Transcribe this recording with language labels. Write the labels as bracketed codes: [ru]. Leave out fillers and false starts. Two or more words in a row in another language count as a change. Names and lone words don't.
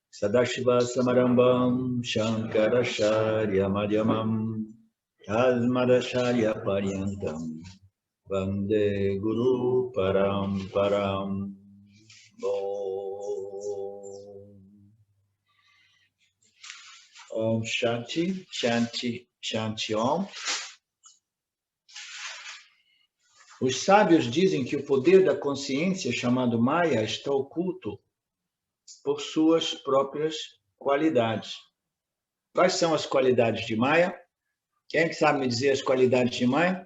[sa] सदाशिवसमारम्भां शङ्कराचार्यमध्यमाम् अस्मदाचार्यपर्यन्तां वन्दे गुरुपरम्पराम्. ॐ शान्ति, शान्ति, शान्ति ॐ. [pt] Os sábios dizem que o poder da consciência, chamado Maya, está oculto por suas próprias qualidades. Quais são as qualidades de Maya? Quem é que sabe me dizer as qualidades de Maya?